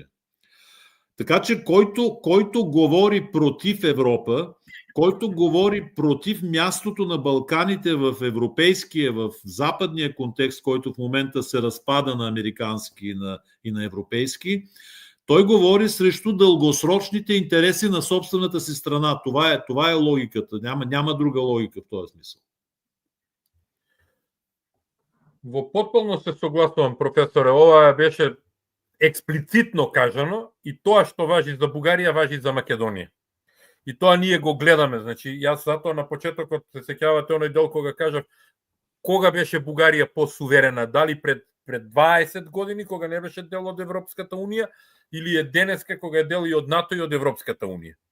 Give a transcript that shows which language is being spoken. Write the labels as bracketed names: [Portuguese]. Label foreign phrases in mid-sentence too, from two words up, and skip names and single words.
[Bulgarian] Така че който говори против Европа, който говори против мястото на Балканите в европейския, в западния контекст, който в момента се разпада на американски и на европейски, той говори срещу дългосрочните интереси на собствената си страна. Това е логиката. Няма друга логика в този смисъл. [Macedonian] Во потполно се согласувам, професоре. Ова беше експлицитно кажано и тоа што важи за Бугарија, важи за Македонија. И тоа ние го гледаме. Значи, јас затоа на почетокот се сеќавате оној дел кога кажав кога беше Бугарија по-суверена, дали пред 20 години кога не беше дел од Европската унија или е денеска кога е дел и од НАТО и од Европската унија.